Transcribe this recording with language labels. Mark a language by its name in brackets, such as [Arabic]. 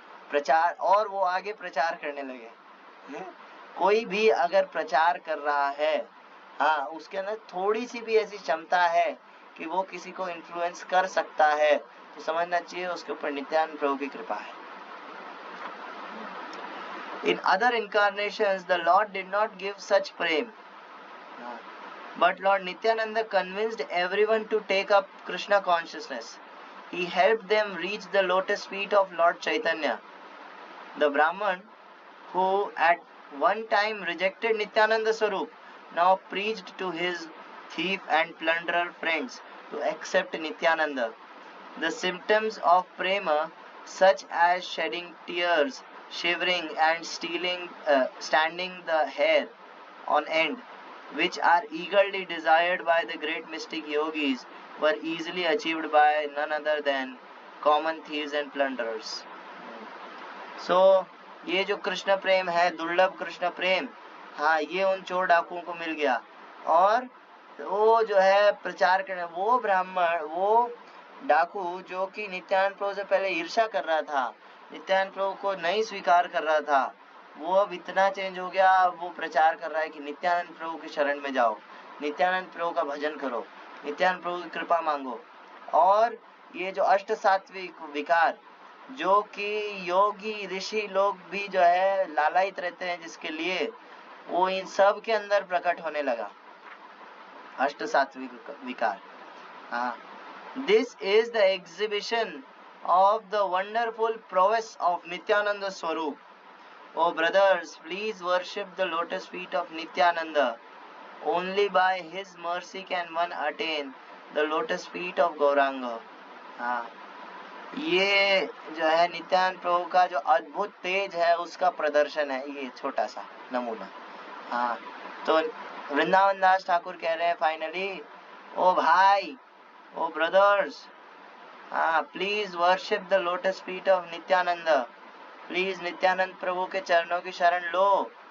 [Hindi] प्रचार, और वो आगे प्रचार करने लगे। कोई भी अगर प्रचार कर रहा है, उसके अंदर थोड़ी सी भी ऐसी क्षमता है कि वो किसी को इन्फ्लुएंस कर सकता है तो समझना चाहिए उसके ऊपर नित्यानंद प्रभु की कृपा है। [English] In other incarnations, the Lord did not give such prem, but Lord Nityananda convinced everyone to take up Krishna consciousness. He helped them reach the lotus feet of Lord Chaitanya. The Brahman, who at one time rejected Nityananda Swarup, now preached to his thief and plunderer friends to accept Nityananda. The symptoms of prema, such as shedding tears, shivering and standing the hair on end, which are eagerly desired by the great mystic yogis, were easily achieved by none other than common thieves and plunderers. [Hindi] So, ये जो कृष्ण प्रेम है, दुर्लभ कृष्ण प्रेम, ये उन चोर डाकुओं को मिल गया और वो जो है प्रचार करने, वो ब्राह्मण, वो डाकू जो कि नित्यानंद प्रभु से पहले ईर्ष्या कर रहा था, नित्यानंद प्रभु को नहीं स्वीकार कर रहा था, वो अब इतना चेंज हो गया, वो प्रचार कर रहा है कि नित्यानंद प्रभु की शरण में जाओ, नित्यानंद प्रभु का भजन करो, नित्यानंद प्रभु की कृपा मांगो। और ये जो अष्ट सात्विक विकार जो कि योगी ऋषि लोग भी जो है लालायित रहते हैं जिसके लिए, वो इन सब के अंदर प्रकट होने लगा, अष्ट सात्विक विकार। [English] This is the exhibition of the wonderful prowess of Nityananda Swarup. Oh brothers, please worship the lotus feet of Nityananda. Only by his mercy can one attain the lotus feet of Gauranga. [Hindi] ये जो है नित्यानंद प्रभु का जो अद्भुत तेज है उसका प्रदर्शन है, ये छोटा सा नमूना। तो वृंदावन दास ठाकुर कह रहे हैं फाइनली, ओ भाई, [English] oh brothers, please worship the lotus feet of Nityananda, [Hindi] please Nityanand प्रभु के चरणों की शरण लो।